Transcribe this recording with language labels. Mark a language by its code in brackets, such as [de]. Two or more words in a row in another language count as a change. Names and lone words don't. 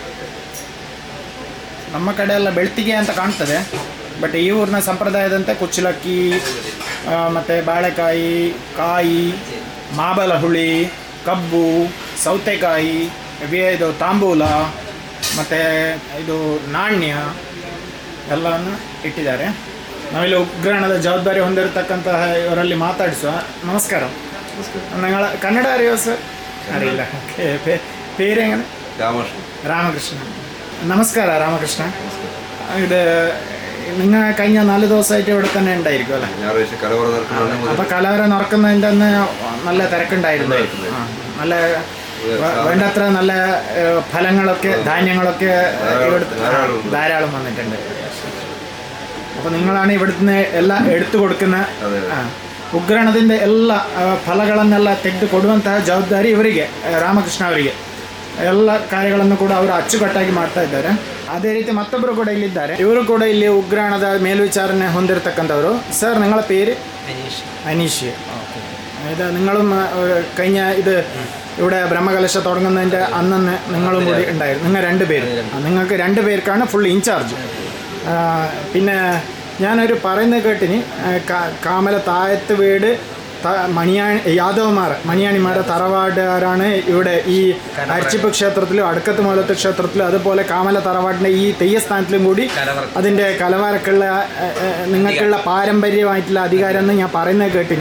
[kn] ನಮ್ಮ ಕಡೆ ಎಲ್ಲ ಬೆಳ್ತಿಗೆ ಅಂತ ಕಾಣ್ತದೆ, ಬಟ್ ಈ ಊರಿನ ಸಂಪ್ರದಾಯದಂತೆ ಕುಚ್ಚಿಲಕ್ಕಿ ಮತ್ತು ಬಾಳೆಕಾಯಿ, ಕಾಯಿ, ಮಾಬಲ ಹುಳಿ, ಕಬ್ಬು, ಸೌತೆಕಾಯಿ, ಇದು ತಾಂಬೂಲ ಮತ್ತು ಇದು ನಾಣ್ಯ ಎಲ್ಲವನ್ನು ಇಟ್ಟಿದ್ದಾರೆ. ನಾವಿಲ್ಲಿ ಉಗ್ರಾಣದ ಜವಾಬ್ದಾರಿ ಹೊಂದಿರತಕ್ಕಂತಹ ಇವರಲ್ಲಿ ಮಾತಾಡಿಸುವ. ನಮಸ್ಕಾರ. [ml] ഞങ്ങൾ കന്നഡ അറിയോ സർ? അറിയില്ല. പേരെങ്ങനെ? രാമകൃഷ്ണ. നമസ്കാര രാമകൃഷ്ണ. ഇത് നിങ്ങൾ കഴിഞ്ഞ 4 ദിവസമായിട്ട് ഇവിടെ തന്നെ ഉണ്ടായിരിക്കും അല്ലേ? അപ്പോൾ കലവറ നടക്കുന്നതിൻ്റെ അന്ന് നല്ല തിരക്കുണ്ടായിരുന്നു. നല്ല വേണ്ടത്ര നല്ല ഫലങ്ങളൊക്കെ ധാന്യങ്ങളൊക്കെ ഇവിടുത്തെ ധാരാളം വന്നിട്ടുണ്ട്. അപ്പോൾ നിങ്ങളാണ് ഇവിടുന്ന് എല്ലാം എടുത്തു കൊടുക്കുന്ന [kn] ಉಗ್ರಾಣದಿಂದ ಎಲ್ಲ ಫಲಗಳನ್ನೆಲ್ಲ ತೆಗೆದು ಕೊಡುವಂತಹ ಜವಾಬ್ದಾರಿ ಇವರಿಗೆ, ರಾಮಕೃಷ್ಣ ಅವರಿಗೆ. ಎಲ್ಲ ಕಾರ್ಯಗಳನ್ನು ಕೂಡ ಅವರು ಅಚ್ಚುಕಟ್ಟಾಗಿ ಮಾಡ್ತಾ ಇದ್ದಾರೆ. ಅದೇ ರೀತಿ ಮತ್ತೊಬ್ಬರು ಕೂಡ ಇಲ್ಲಿದ್ದಾರೆ. ಇವರು ಕೂಡ ಇಲ್ಲಿ ಉಗ್ರಾಣದ മേൽവിചാരണೆ ಹೊಂದಿರತಕ್ಕಂಥವರು. [ml] സർ നിങ്ങളെ പേര്? അനീഷ്. ഓക്കെ. ഇത് നിങ്ങളും കഴിഞ്ഞ ഇത് ഇവിടെ ബ്രഹ്മകലശ തുടങ്ങുന്നതിൻ്റെ അന്ന് നിങ്ങളും കൂടി ഉണ്ടായിരുന്നു. നിങ്ങൾ 2 പേരും. നിങ്ങൾക്ക് 2 പേർക്കാണ് [en] full in-charge. [ml] പിന്നെ ഞാനൊരു പറയുന്നത് കേട്ടിനി, കാമല താഴത്ത് വീട് മണിയാണിമാരുടെ തറവാടാണ് ഇവിടെ ഈ അരിച്ചിപ്പ് ക്ഷേത്രത്തിലും അടുക്കത്ത് മൂലത്ത് ക്ഷേത്രത്തിലും അതുപോലെ കാമല തറവാടിൻ്റെ ഈ തെയ്യസ്ഥാനത്തിലും കൂടി അതിൻ്റെ കലവറക്കുള്ള നിങ്ങൾക്കുള്ള പാരമ്പര്യമായിട്ടുള്ള അധികാരം എന്ന് ഞാൻ പറയുന്നത് കേട്ടിനി.